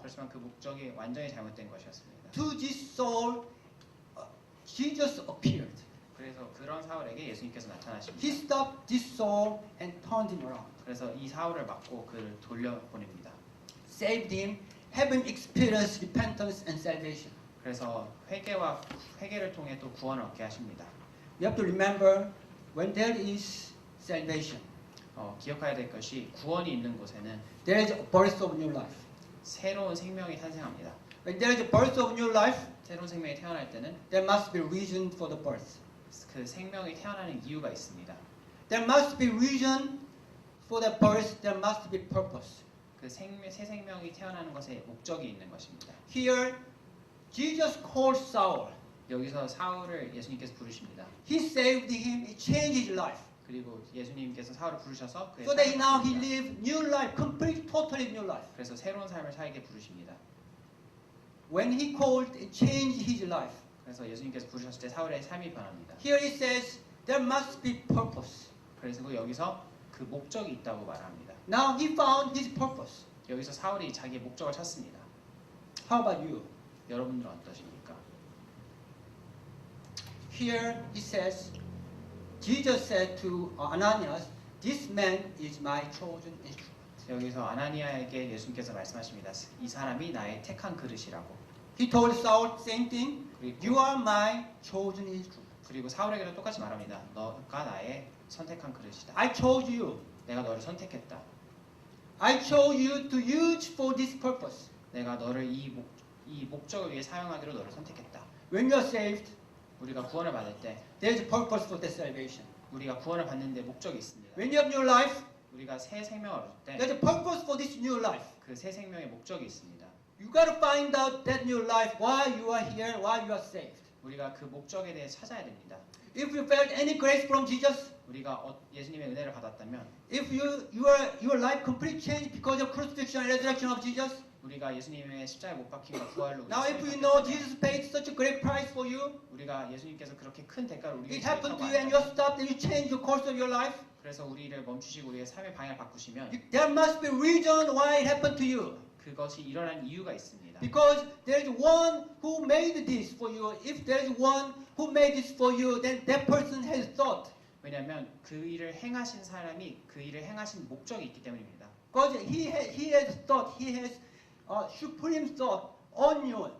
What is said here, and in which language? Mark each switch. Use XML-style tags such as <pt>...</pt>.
<ko>그렇지만 그 목적이 완전히 잘못된 것이었습니다.</ko> <en>To this Saul, Jesus appeared.</en> <ko>그래서 그런 사울에게 예수님께서 나타나십니다.</ko> <en>He stopped this Saul and turned him around,</en> <ko>그래서 이 사울을 막고 그를 돌려보냅니다.</ko> <en>saved him, have him experience repentance and salvation.</en> <ko>그래서 회개를 통해 또 구원을 얻게 하십니다.</ko> <en>You have to remember, when there is salvation,</en> <ko>기억해야 될 것이 구원이 있는 곳에는</ko> <en>there is a birth of new life.</en> <ko>새로운 생명이 탄생합니다.</ko> <en>When there is a birth of new life,</en> <ko>새로운 생명이 태어날 때는</ko> <en>there must be reason for the birth.</en> <ko>그 생명이 태어나는 이유가 있습니다.</ko> <en>There must be reason for the birth. There must be purpose.</en> <ko>그 새 생명이 태어나는 것에 목적이 있는 것입니다.</ko> <en>Here, Jesus called Saul.</en> <ko>여기서 사울을 예수님께서 부르십니다.</ko> <en>He saved him. He changed his life.</en> <ko>그리고 예수님께서 사울을 부르셔서 그의</ko> <en>So that now he</en> <ko>삶을</ko> <en>live new life, complete, totally new life.</en> <ko>그래서 새로운 삶을 살게 부르십니다.</ko> <en>When he called, it changed his life.</en> <ko>그래서 예수님께서 부르셨을 때 사울의 삶이 변합니다.</ko> <en>Here it says there must be purpose.</en> <ko>그래서 여기서 그 목적이 있다고 말합니다.</ko> <en>Now he found his purpose.</en> <ko>여기서 사울이 자기의 목적을 찾습니다.</ko> <en>How about you?</en> <ko>여러분들은 어떠십니까?</ko> <en>Here it says, Jesus said to Ananias, "This man is my chosen instrument."</en> <ko>여기서 아나니아에게 예수님께서 말씀하십니다. 이 사람이 나의 택한 그릇이라고.</ko> <en>He told Saul same thing.</en> <ko>그리고,</ko> <en>You are my chosen instrument.</en> <ko>그리고 사울에게도 똑같이 말합니다. 너가 나의 선택한 그릇이다.</ko> <en>I chose you.</en> <ko>내가 너를 선택했다.</ko> <en>I chose you to use for this purpose.</en> <ko>내가 너를 이 목적을 위해 사용하기로 너를 선택했다.</ko> <en>When you are saved,</en> <ko>우리가 구원을 받을 때</ko> <en>there is a purpose for that salvation.</en> <ko>우리가 구원을 받는데 목적이 있습니다.</ko> <en>When you have new life,</en> <ko>우리가 새 생명을 얻을 때</ko> <en>there is a purpose for this new life.</en> <ko>그 새 생명의 목적이 있습니다.</ko> <en>You got to find out that new life, why you are here, why you are saved.</en> <ko>우리가 그 목적에 대해 찾아야 됩니다.</ko> <en>If you felt any grace from Jesus,</en> <ko>우리가 예수님의 은혜를 받았다면,</ko> <en>if your life completely changed because of crucifixion and resurrection of Jesus,</en> <ko>우리가 예수님의 십자가에 못 박힘과 부활로</ko> <en>now if you know Jesus paid such a great price for you,</en> <ko>우리가 예수님께서 그렇게 큰 대가를 우리에게</ko> <en>it happened to</en> <ko>지불하고</ko> <en>you and you</en> <ko>안다면,</ko> <en>stopped and you changed the course of your life,</en> <ko>그래서 우리를 멈추시고 우리의 삶의 방향을 바꾸시면</ko> <en>there must be a reason why it happened to you.</en> <ko>그것이 일어난 이유가 있습니다.</ko> <en>Because there is one who made this for you. If there is one who made this for you, then that person has thought.</en> <ko>왜냐하면 그 일을 행하신 사람이 그 일을 행하신 목적이 있기 때문입니다.</ko> <en>Because he has thought, he has supreme thought on you.</en>